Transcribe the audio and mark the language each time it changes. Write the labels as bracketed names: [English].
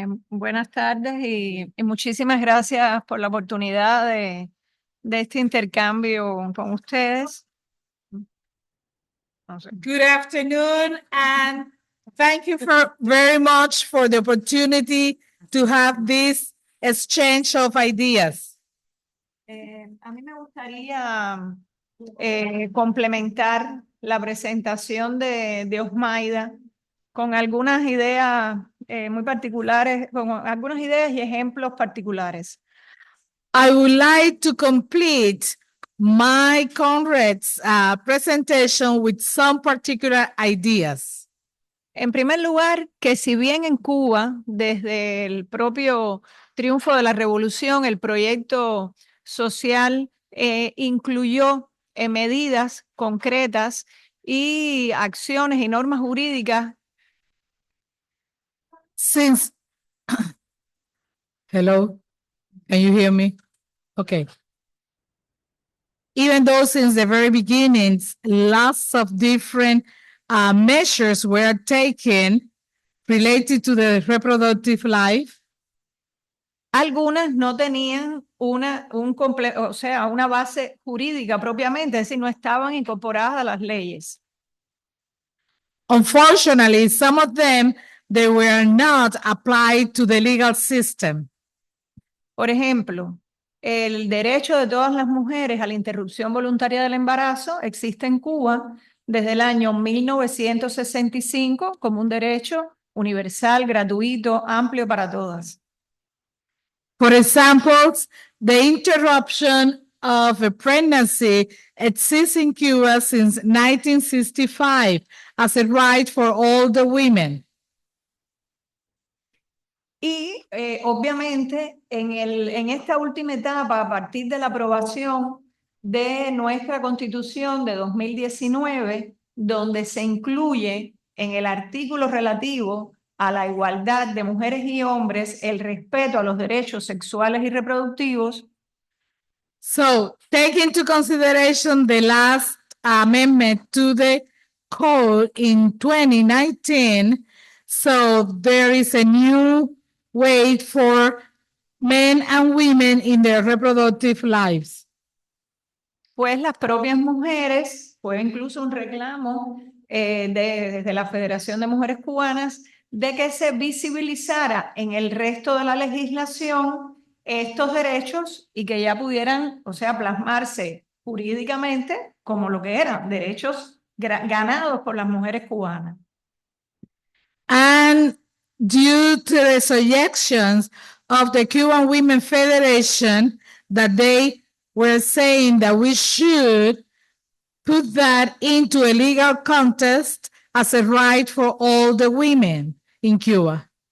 [Spanish] Buenas tardes y muchísimas gracias por la oportunidad de este intercambio con ustedes. [English] Good afternoon, and thank you very much for the opportunity to have this exchange of ideas. [Spanish] A mí me gustaría complementar la presentación de Osmaida con algunas ideas muy particulares, con algunas ideas y ejemplos particulares. [English] I would like to complete my Conrad's presentation with some particular ideas. [Spanish] En primer lugar, que si bien en Cuba, desde el propio triunfo de la revolución, el proyecto social incluyó medidas concretas y acciones y normas jurídicas. [English] Since, hello, can you hear me? Okay. Even though since the very beginnings, lots of different measures were taken related to the reproductive life, [Spanish] Algunas no tenían una base jurídica propiamente, es decir, no estaban incorporadas a las leyes. [English] unfortunately, some of them, they were not applied to the legal system. [Spanish] Por ejemplo, el derecho de todas las mujeres a la interrupción voluntaria del embarazo existe en Cuba desde el año 1965 como un derecho universal, gratuito, amplio para todas. [English] For example, the interruption of a pregnancy exists in Cuba since 1965 as a right for all the women. [Spanish] Y obviamente en esta última etapa, a partir de la aprobación de nuestra Constitución de 2019, donde se incluye en el artículo relativo a la igualdad de mujeres y hombres el respeto a los derechos sexuales y reproductivos. [English] So take into consideration the last amendment to the code in 2019. So there is a new way for men and women in their reproductive lives. [Spanish] Pues las propias mujeres, fue incluso un reclamo desde la Federación de Mujeres Cubanas, de que se visibilizara en el resto de la legislación estos derechos y que ya pudieran, o sea, plasmarse jurídicamente como lo que eran derechos ganados por las mujeres cubanas. [English] And due to the suggestions of the Cuban Women Federation that they were saying that we should put that into a legal contest as a right for all the women in Cuba.